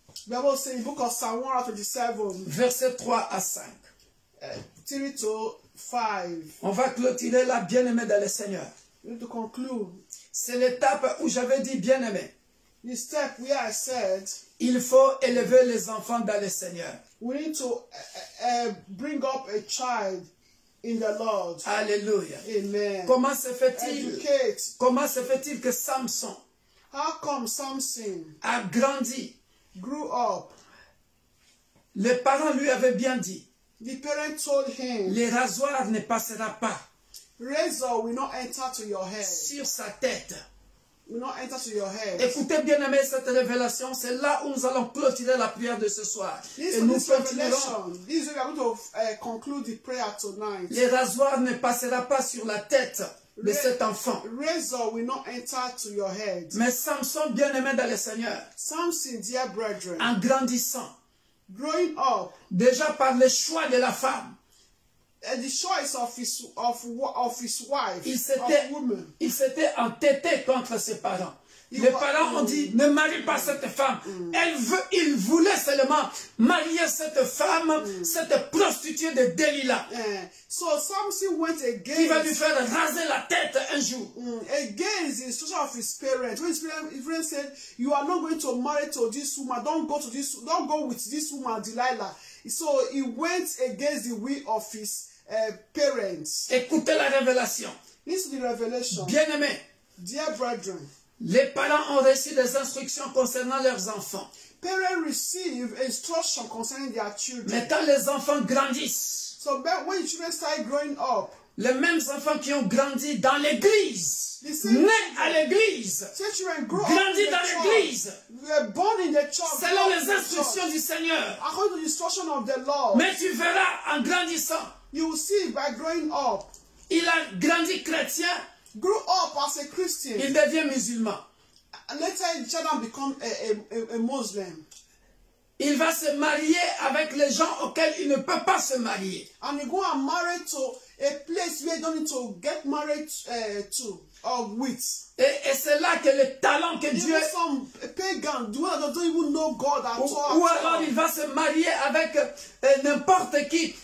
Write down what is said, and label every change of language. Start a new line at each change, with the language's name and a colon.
English: Bible says in the book of Psalm 127,
French: versets 3 à 5.
English: 3 to 5.
French: On va clôturer là, bien-aimé dans le Seigneur.
English: We need to conclude.
French: C'est l'étape où j'avais dit bien-aimé.
English: The step where I said,
French: il faut élever les enfants dans le Seigneur.
English: We need to bring up a child in the Lord. Alléluia. Amen.
French: Comment se fait-il?
English: Educate.
French: Comment se fait-il que Samson
English: How come Samson
French: a grandi?
English: Grew up?
French: Les parents lui avaient bien dit.
English: The parent told him,
French: les rasoirs ne passera pas.
English: Razor will not enter to your head.
French: Sur sa tête.
English: Will not enter to your head.
French: Écoutez bien aimé cette révélation, c'est là où nous allons clôturer la prière de ce soir. Et nous continuerons.
English: This is where we are going to conclude the prayer tonight.
French: Les rasoirs ne passera pas sur la tête de cet enfant.
English: Razor will not enter to your head.
French: Mais Samson, bien aimé dans le Seigneur,
English: Samson, dear brethren,
French: en grandissant,
English: growing up,
French: déjà par le choix de la femme,
English: the choice of his wife,
French: il s'était entêté contre ses parents. Les parents ont dit, ne marie pas cette femme. Il voulait seulement marier cette femme, cette prostituée de Delilah.
English: So Samson went against,
French: qui va lui faire raser la tête un jour.
English: Against the instruction of his parents. When his parents said, you are not going to marry to this woman, don't go with this woman, Delilah. So he went against the will of his parents.
French: Écoutez la révélation.
English: Listen to the revelation.
French: Bien-aimés,
English: dear brethren,
French: les parents ont reçu des instructions concernant leurs enfants.
English: Parents receive instruction concerning their children.
French: Mais quand les enfants grandissent,
English: so when children start growing up,
French: les mêmes enfants qui ont grandi dans l'église, nés à l'église, grandis dans l'église, selon les instructions du Seigneur.
English: According to the instruction of the Lord.
French: Mais tu verras en grandissant,
English: you will see by growing up,
French: il a grandi chrétien,
English: grew up as a Christian,
French: il devient musulman.
English: Later the child become a Muslim.
French: Il va se marier avec les gens auxquels il ne peut pas se marier.
English: And you go and marry to a place where you don't need to get married to or with.
French: Et c'est là que le talent que Dieu...
English: some pagan, don't even know God at all.
French: Ou alors il va se marier avec n'importe qui.